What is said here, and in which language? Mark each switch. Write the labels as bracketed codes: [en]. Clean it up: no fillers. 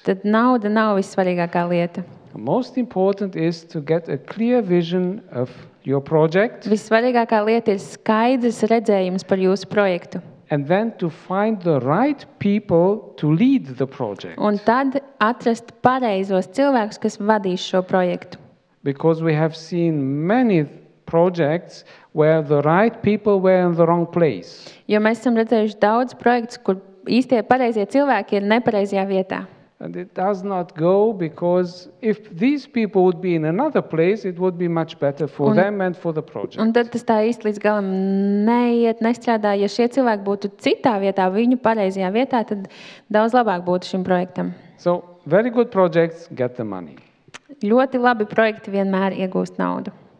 [lv] Tad nauda nav vissvarīgākā lieta. [en] The most important is to get a clear vision of your project [lv] Vissvarīgākā lieta ir skaidrs redzējums par jūsu projektu. [en] and then to find the right people to lead the project. [lv] Un tad atrast pareizos cilvēkus, kas vadīs šo projektu. [en] Because we have seen many projects where the right people were in the wrong place. [lv] Jo mēs esam redzējuši daudz projektus, kur īstie pareizie cilvēki ir nepareizajā vietā. [en] And it does not go because if these people would be in another place, it would be much better for them and for the project. [lv] Un tad tas tā īsti līdz galam nestrādā. Ja šie cilvēki būtu citā vietā, viņu pareizajā vietā, tad daudz labāk būtu šim projektam. [en] So, very good projects get the money. [lv] Ļoti labi projekti vienmēr iegūst naudu.